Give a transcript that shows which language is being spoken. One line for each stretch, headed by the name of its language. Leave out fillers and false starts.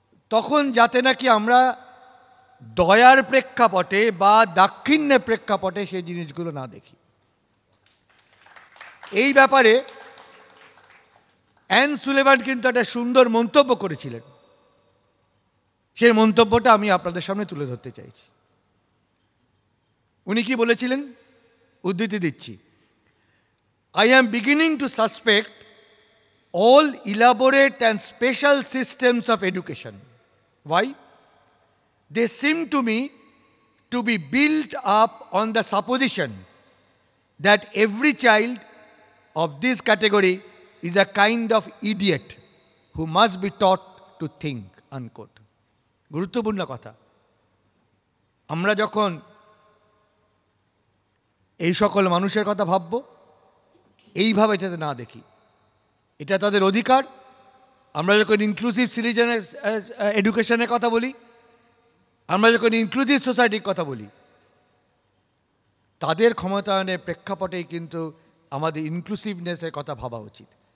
Bangla: তখন যাতে নাকি আমরা দয়ার প্রেক্ষাপটে বা দাক্ষিণ্যের প্রেক্ষাপটে সেই জিনিসগুলো না দেখি। এই ব্যাপারে অ্যান সুলেভান কিন্তু একটা সুন্দর মন্তব্য করেছিলেন। সেই মন্তব্যটা আমি আপনাদের সামনে তুলে ধরতে চাইছি। উনি কি বলেছিলেন? উদ্ধৃতি দিচ্ছি:
English: I am beginning to suspect all elaborate and special systems of education. Why? They seem to me to be built up on the supposition that every child of this category is a kind of idiot who must be taught to think. Unquote.
Bangla: গুরুত্বপূর্ণ কথা। আমরা যখন এই সকল মানুষের কথা ভাবব, এইভাবে যাতে না দেখি, এটা তাদের অধিকার। আমরা যখন ইনক্লুসিভ সিটিজেন এডুকেশনের কথা বলি, আমরা যখন ইনক্লুসিভ সোসাইটির কথা বলি, তাদের ক্ষমতায়নের প্রেক্ষাপটেই কিন্তু আমাদের ইনক্লুসিভনেসের কথা ভাবা উচিত।